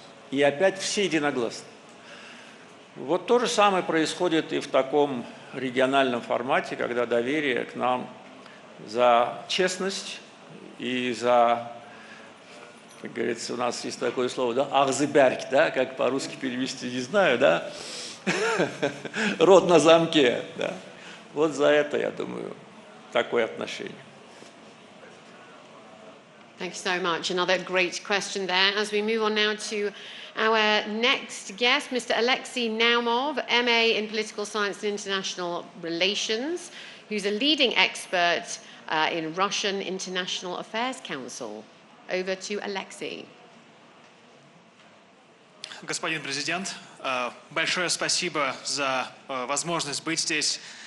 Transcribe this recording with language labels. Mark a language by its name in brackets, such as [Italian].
[Russian] И опять все единогласно. Вот то же самое происходит и в таком региональном формате, когда доверие к нам за честность и за, как говорится, у нас есть такое слово, да, ахзыберг, да, как по-русски перевести, не знаю, да, рот на замке, да. Вот за это, я думаю, такое отношение. [English] Thank you so much. Another great question there. As we move on now to our next guest, Mr. Alexei Naumov, MA in Political Science and International Relations, who's a leading expert in Russian International Affairs Council. Over to Alexei. [Russian] Господин президент, большое спасибо за возможность быть здесь.